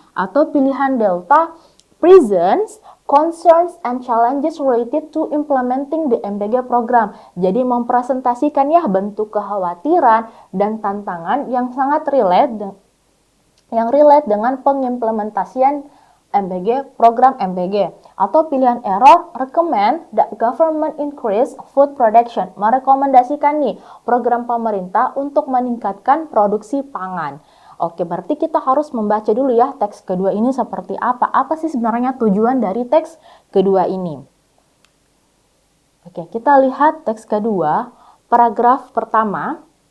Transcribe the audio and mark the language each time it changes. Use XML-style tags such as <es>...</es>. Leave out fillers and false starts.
<id>Atau pilihan Delta,</id> <en>presents concerns and challenges related to implementing the MBG program.</en> <id>Jadi mempresentasikan ya bentuk kekhawatiran dan tantangan yang sangat relate dengan pengimplementasian program MBG. Atau pilihan error,</id> <en>recommend that government increase food production.</en> <id>Merekomendasikan nih program pemerintah untuk meningkatkan produksi pangan. Oke, berarti kita harus membaca dulu ya teks kedua ini seperti apa. Apa sih sebenarnya tujuan dari teks kedua ini? Oke, kita lihat teks kedua, paragraf pertama.</id>